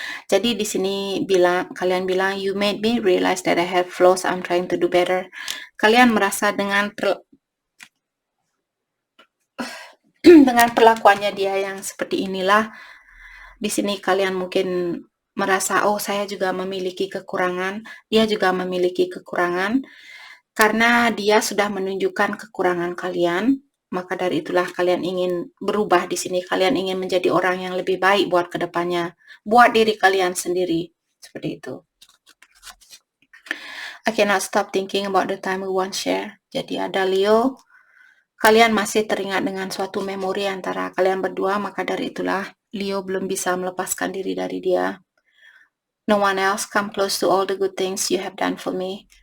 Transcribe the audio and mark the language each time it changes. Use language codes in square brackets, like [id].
[id] Jadi di sini kalian bilang, [en] you made me realize that I have flaws, I'm trying to do better. [id] Kalian merasa dengan perlakuannya dia yang seperti inilah, di sini kalian mungkin merasa, oh saya juga memiliki kekurangan, dia juga memiliki kekurangan. Karena dia sudah menunjukkan kekurangan kalian, maka dari itulah kalian ingin berubah di sini. Kalian ingin menjadi orang yang lebih baik buat kedepannya, buat diri kalian sendiri, seperti itu. [en] I cannot stop thinking about the time we once share. [id] Jadi ada Leo, kalian masih teringat dengan suatu memori antara kalian berdua, maka dari itulah Leo belum bisa melepaskan diri dari dia. [en] No one else come close to all the good things you have done for me.